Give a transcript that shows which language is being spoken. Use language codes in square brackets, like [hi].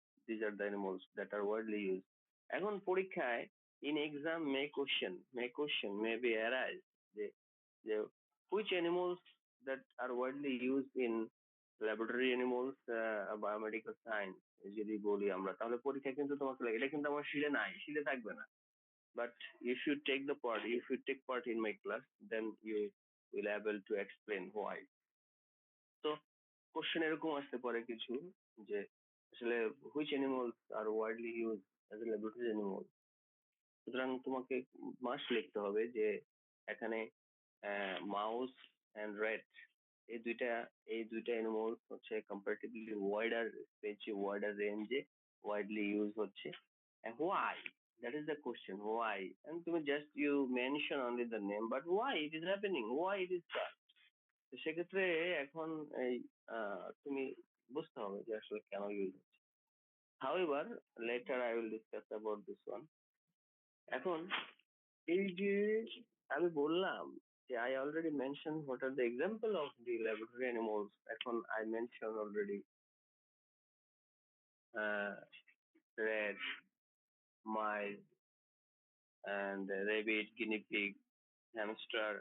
[en] These are the animals that are widely use. [bn] এখন পরীক্ষায় in exam May question may be arise যে যে [en] which animals that are widely use in laboratory animals, [bn] biomedical science যদি বলি আমরা, তাহলে পরীক্ষা কিন্তু তোমাকে লাগে, এটা কিন্তু আমার শিলে নাই, শিলে থাকবে না। [en] But if you take part in my class, then you will able to explain why. [bn] তো কোশ্চেন এরকম আসতে পারে কিছু, যে আসলে [en] Which animals are widely use as a laboratory animal. [bn] সুতরাং তোমাকে মাস্ট লিখতে হবে যে এখানে মাউস অ্যান্ড র্যাট, এই দুইটা অ্যানিমালস হচ্ছে কম্পারেটিভলি ওয়াইডার স্পেসে, ওয়াইডার রেঞ্জে ওয়াইডলি ইউজ হচ্ছে। [en] Why, that is the question, why? And [bn] তুমি [en] just you mention only the name, but why it is happening, why it is that? [bn] তো সেক্ষেত্রে এখন এই তুমি বুঝতে হবে যে আসলে কেন ইউজ হচ্ছে। [en] However, later I will discuss about this one. [bn] এখন এই যে আমি বললাম যে [en] I already mentioned what are the example of the laboratory animals. এখন I mentioned already rat, mice, and rabbit, guinea pig, hamster.